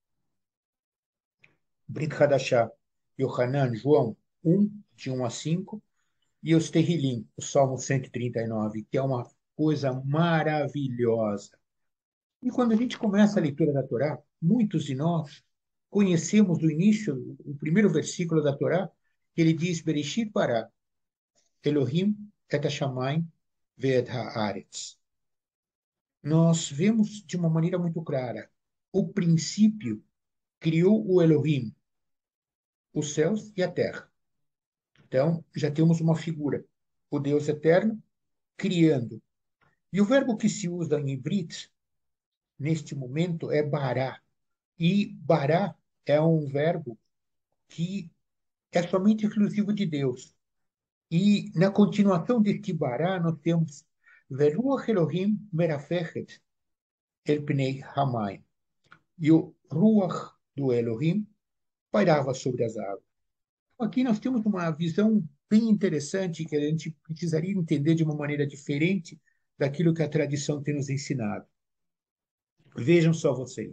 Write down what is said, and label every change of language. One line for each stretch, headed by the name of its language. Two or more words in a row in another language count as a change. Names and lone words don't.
Portuguese: Brit Hadashah, Yohanan, João 1, de 1 a 5. E os Terrilim, o Salmo 139, que é uma coisa maravilhosa. E quando a gente começa a leitura da Torá, muitos de nós conhecemos do início, o primeiro versículo da Torá, que ele diz:
Hebrew: בראשית ברא אלהים את השמים ואת הארץ.
Portuguese: Nós vemos de uma maneira muito clara. O princípio criou o Elohim, os céus e a terra. Então, já temos uma figura. O Deus eterno criando. E o verbo que se usa em Ibrit, neste momento, é bará. E bará é um verbo que é somente exclusivo de Deus. E na continuação deste bará, nós temos
Hebrew: ורוח אלהים מרחפת על פני המים.
Portuguese: E o Ruach do Elohim pairava sobre as águas. Aqui nós temos uma visão bem interessante que a gente precisaria entender de uma maneira diferente daquilo que a tradição tem nos ensinado. Vejam só vocês.